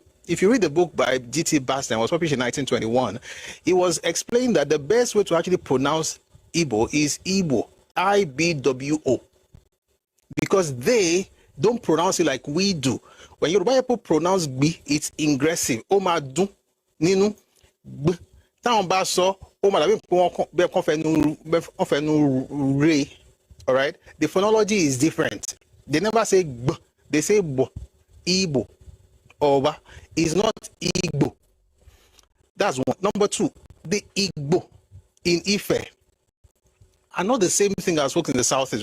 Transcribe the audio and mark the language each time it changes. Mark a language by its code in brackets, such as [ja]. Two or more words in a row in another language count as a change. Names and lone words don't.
[en] If you read the book by G.T. Baston, it was published in 1921, it was explained that the best way to actually pronounce Igbo is Igbo, I-B-W-O, because they don't pronounce it like we do. When Yoruba people pronounce gbi, it's ingressive. [yo] O ma dun ninu gb. Táwọn bá sọ, ó máa dàbí pé wọ́n fẹnu re. [en] All right? The phonology is different. They never say gb. They say bo, Igbo. Oba is not Igbo. That's one. Number two, the Igbo in Ife are not the same thing as folk in the Southeast.